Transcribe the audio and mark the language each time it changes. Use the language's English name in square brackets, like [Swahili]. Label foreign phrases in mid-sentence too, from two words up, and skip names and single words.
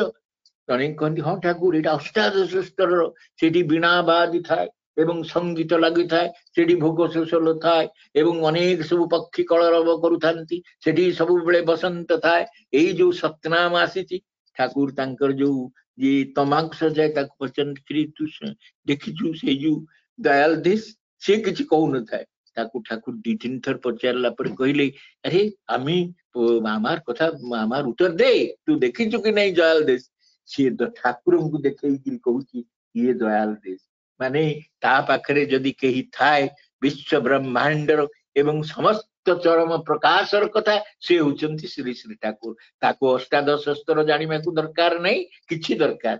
[Odia] ଜଣେ କହନ୍ତି ହଁ ଠାକୁର, ଏଇଟା ଅଷ୍ଟାଦଶ ସ୍ତରର, ସେଠି ବୀଣା ବାଜିଥାଏ ଏବଂ ସଙ୍ଗୀତ ଲାଗିଥାଏ, ସେଠି ଭୋଗ ଶୋଷଲ ଥାଏ ଏବଂ ଅନେକ ସବୁ ପକ୍ଷୀ କଳରବ କରୁଥାନ୍ତି, ସେଠି ସବୁବେଳେ ବସନ୍ତ ଥାଏ। ଏଇ ଯୋଉ ସତନାମ ଆସିଛି, ଠାକୁର ତାଙ୍କର ଯୋଉ ଯିଏ ତମାକୁ ସଜାଏ ତାକୁ ପଚାରନ୍ତି ତୁ ଦେଖିଛୁ ସେଇ ଯୋଉ ଦୟାଲ ଦେଶ? ସେ କିଛି କହୁନଥାଏ, ତାକୁ ଠାକୁର 2-3 ଥର ପଚାରିଲା ପରେ କହିଲେ ଆରେ ଆମେ [Bangla] আমার কথা আমার উত্তর দে, [Odia] ତୁ ଦେଖିଛୁ କି ନାଇଁ ଦୟାଲ ଦେଶ? ସିଏ ଠାକୁରଙ୍କୁ ଦେଖେଇକିରି କହୁଛି ଇଏ ଦୟାଲ ଦେଶ, ମାନେ ତା ପାଖରେ ଯଦି କେହି ଥାଏ ବିଶ୍ୱ ବ୍ରହ୍ମାଣ୍ଡର ଏବଂ ସମସ୍ତ ଚରମ ପ୍ରକାଶର କଥା, ସେ ହଉଛନ୍ତି ଶ୍ରୀ ଶ୍ରୀ ଠାକୁର। ତାକୁ ଅଷ୍ଟାଦଶ ସ୍ତର ଜାଣିବାକୁ ଦରକାର ନାହିଁ, କିଛି ଦରକାର।